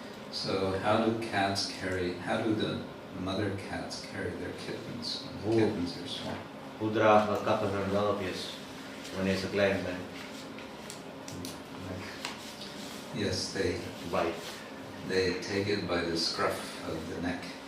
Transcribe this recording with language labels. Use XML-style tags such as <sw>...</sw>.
<en>So how do the mother cats carry their kittens when the kittens are small?</en> <nl>Hoe dragen katten hun welpjes wanneer ze klein zijn?</nl> <en>Yes, they take it by the scruff of the neck.</en>